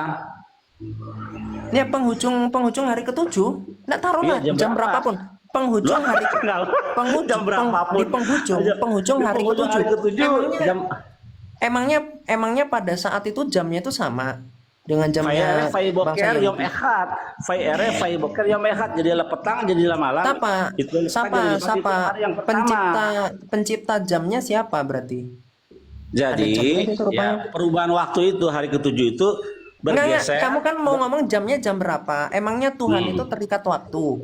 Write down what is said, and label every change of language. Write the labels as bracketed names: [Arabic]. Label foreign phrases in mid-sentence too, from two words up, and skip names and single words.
[Indonesian] Ya penghujung hari ketujuh. Nggak taruhlah Iya, jam jam berapa? berapapun. Penghujung hari Penghujung jam berapapun. di penghujung Di hari penghujung ketujuh. hari ketujuh jam Emangnya pada saat itu jamnya itu sama dengan jamnya [Hebrew] Fayere Fay [Indonesian] bangsa [Hebrew] Boker Yom [Indonesian] Yahudi. [Hebrew] Echad. Fayere Fay Boker Yom Echad. [Indonesian] Jadilah petang, jadilah malam. Siapa? Itu Siapa? itu Siapa? hari yang pertama. Pencipta jamnya siapa berarti? Ada Jadi jamnya itu rupanya. ya perubahan waktu itu hari ketujuh itu Enggak, bergeser. kamu kan mau ngomong jamnya jam berapa? Emangnya Tuhan itu terikat waktu?